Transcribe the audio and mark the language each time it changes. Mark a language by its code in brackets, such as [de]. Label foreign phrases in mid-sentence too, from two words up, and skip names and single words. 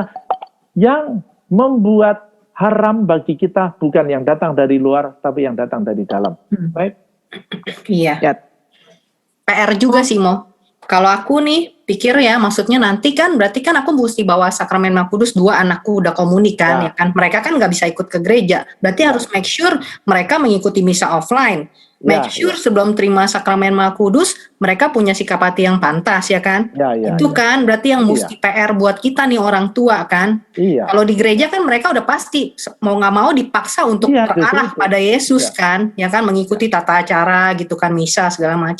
[id] Yang membuat haram bagi kita bukan yang datang dari luar, tapi yang datang dari dalam. Right? Iya. PR juga sih Mo. Kalau aku nih pikir ya, maksudnya nanti kan berarti kan aku mesti bawa sakramen Maha Kudus, 2 anakku udah komunik kan, ya kan. Mereka kan nggak bisa ikut ke gereja. Berarti harus [en] make sure [id] mereka mengikuti misa offline. [en] Make sure [id] sebelum terima sakramen Maha Kudus mereka punya sikap hati yang pantas ya kan. Itu kan berarti yang mesti PR buat kita nih orang tua kan. Kalau di gereja kan mereka udah pasti mau nggak mau dipaksa untuk terarah pada Yesus kan, ya kan, mengikuti tata acara gitu kan, misa segala macam.